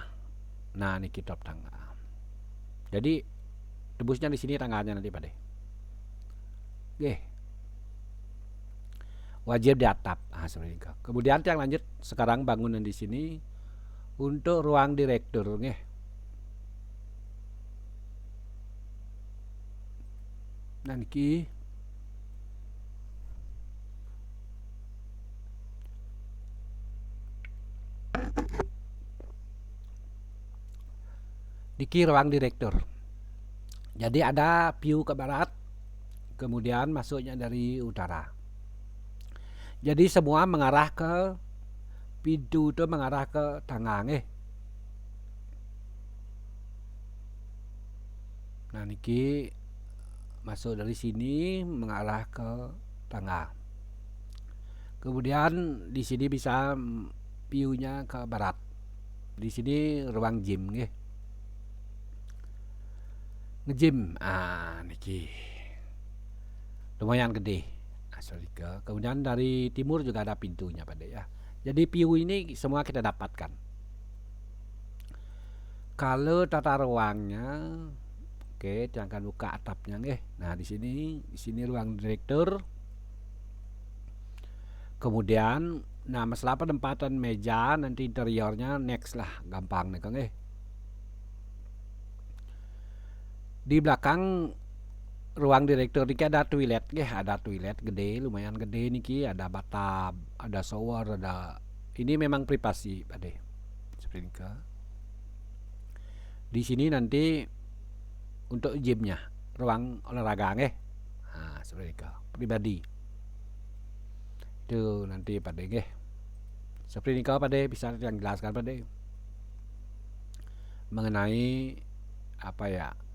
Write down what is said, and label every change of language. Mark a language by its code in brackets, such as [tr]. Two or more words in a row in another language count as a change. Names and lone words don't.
[id] Nah, niki top tangga. Jadi tembusnya di sini tangganya nanti Pak deh. Wajib di atap. Seperti itu. Kemudian yang lanjut sekarang bangunan di sini untuk ruang direktur nggih. Nah, niki ruang direktur. Jadi ada view ke barat, kemudian masuknya dari utara. Jadi semua mengarah ke pintu itu, mengarah ke tangga nggih. Nah, niki masuk dari sini mengarah ke tangga. Kemudian di sini bisa view-nya ke barat. Di sini ruang gym nggih. Nge-gym. Niki. Lumayan gede. Kemudian dari timur juga ada pintunya Pak De ya. Jadi view ini semua kita dapatkan. Kalau tata ruangnya, oke, jangan buka atapnya nggih. Nah, di sini ruang direktur. Kemudian masalah penempatan meja nanti interiornya next lah, gampang nih Kang Di belakang ruang direktur niki ada toilet gede, lumayan gede niki, ada bathtub, ada shower, ini memang privasi Pak De. Seperti ini. Di sini nanti untuk gymnya, ruang olahraga seperti itu. Pribadi. Itu nanti Pak De Seperti ini Pak De, bisa yang jelaskan Pak De mengenai apa ya?